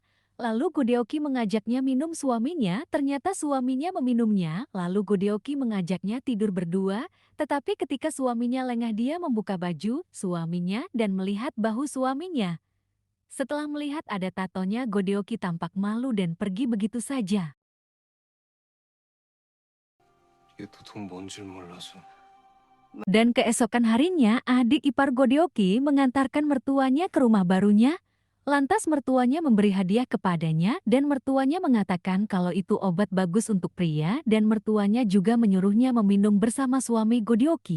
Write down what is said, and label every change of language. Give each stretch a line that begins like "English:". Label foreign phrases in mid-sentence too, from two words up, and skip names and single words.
Indonesian: Lalu Godeoki mengajaknya minum suaminya, ternyata suaminya meminumnya, lalu Godeoki mengajaknya tidur berdua, tetapi ketika suaminya lengah dia membuka baju suaminya dan melihat bahu suaminya. Setelah melihat ada tatonya Godeoki tampak malu dan pergi begitu saja.
Korean: 이게 도통 뭔 줄 몰라서.
Indonesian: Dan keesokan harinya, adik ipar Godeoki mengantarkan mertuanya ke rumah barunya. Lantas mertuanya memberi hadiah kepadanya dan mertuanya mengatakan kalau itu obat bagus untuk pria dan mertuanya juga menyuruhnya meminum bersama suami Godeoki.